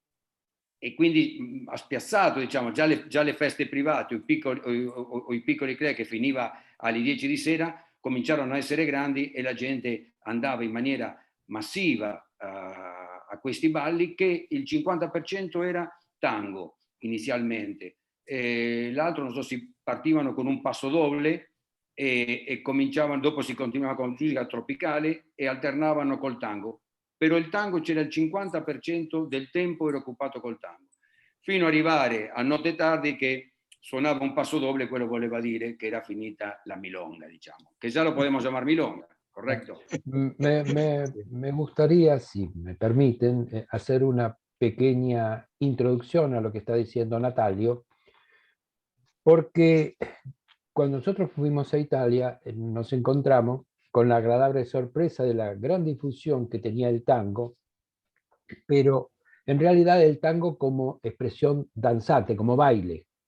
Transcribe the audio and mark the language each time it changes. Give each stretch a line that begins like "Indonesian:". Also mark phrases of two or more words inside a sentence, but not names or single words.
Italian: ha spiazzato, diciamo, già le feste private o i piccoli club che finiva alle 10 di sera cominciarono a essere grandi, e la gente andava in maniera massiva a questi balli, che il 50% era tango inizialmente, l'altro non so, si partivano con un
Spanish: passo doble
Italian: e cominciavano, dopo si continuava con musica tropicale e alternavano col tango. Però il tango c'era il 50% del tempo era occupato col tango, fino ad arrivare a notte tardi che suonava un
Spanish: passo doble,
Italian: quello voleva dire che era finita la milonga, diciamo,
Spanish: que ya lo podemos llamar milonga, ¿correcto? Me gustaría, si me permiten, hacer una pequeña introducción a lo que está diciendo Natalio, porque cuando nosotros fuimos a Italia nos encontramos con la agradable sorpresa de la gran difusión que tenía el tango, pero en realidad el tango como expresión danzante, como baile.